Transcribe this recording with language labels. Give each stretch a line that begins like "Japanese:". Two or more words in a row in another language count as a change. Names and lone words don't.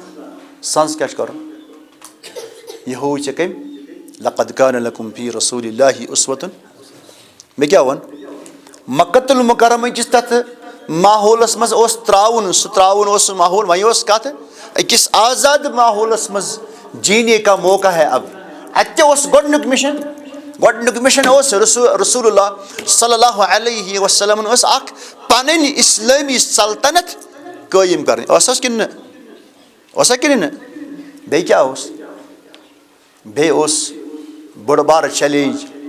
Kashmiri: سنٛز کیٛاہ چھُ کرُن؟ یہِ ہووُے ژےٚ کٔمۍ؟
Arabic: لقد کان لکم فی رسول اللہ اسوۃ.
Kashmiri: مےٚ کیٛاہ ووٚن؟ مکۃ المکرمہ کس تتھ ماحولس مز تراؤن سہ تراؤن سہ ماحول وہیں کت أکس آزاد ماحولس مز
Urdu: جینے کا موقع ہے اب
Kashmiri: اتہ گۄڈنیُک مشن رسول اللہ
Arabic: صلی اللہ علیہ وسلم
Kashmiri: اخ پنٕنۍ اسلٲمی سلطنت قٲیِم کرٕنۍ ٲسس کِنہٕ نہٕ بیٚیہِ کیٛاہ اوس بیٚیہِ اوس بوٚڑ بارٕ چیلینج